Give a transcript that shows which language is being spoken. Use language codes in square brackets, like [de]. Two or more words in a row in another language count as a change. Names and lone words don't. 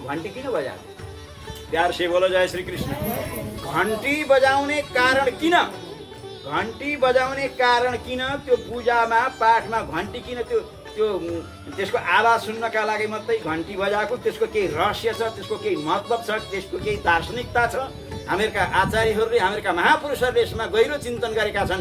[ne] घन्टी किन बजायो? [hi] प्यार से बोलो, जय श्री कृष्ण। [ne] घन्टी बजाउने कारण किन? घन्टी बजाउने कारण किन? त्यो पूजामा पाठमा घन्टी किन? त्यसको आवाज सुन्नका लागि मात्रै घन्टी बजाएको? त्यसको केही रहस्य छ, त्यसको केही मतलब छ, त्यसको केही दार्शनिकता छ। हामीहरूका आचार्यहरूले, हामीहरूका महापुरुषहरूले यसमा गहिरो चिन्तन गरेका छन्।